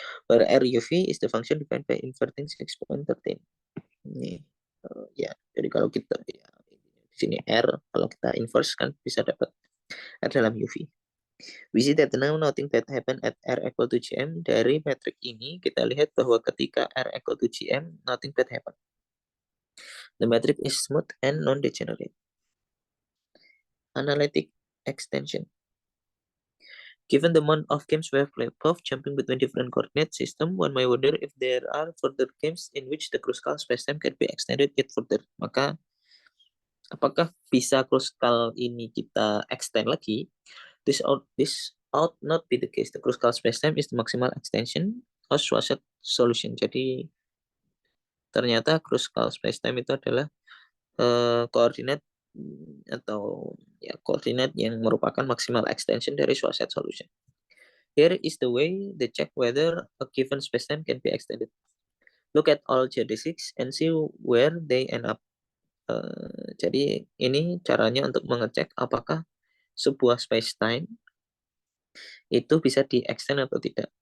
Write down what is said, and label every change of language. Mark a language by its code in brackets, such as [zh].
[en] Where r uv is the function defined by inverting 6.13. [id] Ini ya, jadi kalau kita ya, di sini r, kalau kita inverse kan bisa dapat r dalam uv. [en] We see that now nothing bad happen at r equal to gm. [id] Dari metrik ini kita lihat bahwa ketika [en] r equal to gm, nothing bad happen. The metric is smooth and non-degenerate. Analytic extension. Given the amount of games we have played above, jumping between different coordinate system, one may wonder if there are further games in which the Kruskal spacetime can be extended yet further. [id] Maka, apakah bisa Kruskal ini kita extend lagi? [en] This ought not be the case. The Kruskal spacetime is the maximal extension of Schwarzschild solution. [id] Jadi, ternyata Kruskal spacetime itu adalah koordinat atau ya koordinat yang merupakan [en] maximal extension [id] dari Schwarzschild solution. [en] Here is the way they check whether a given spacetime can be extended. Look at all geodesics and see where they end up. [id] Jadi ini caranya untuk mengecek apakah sebuah spacetime itu bisa di-extend atau tidak.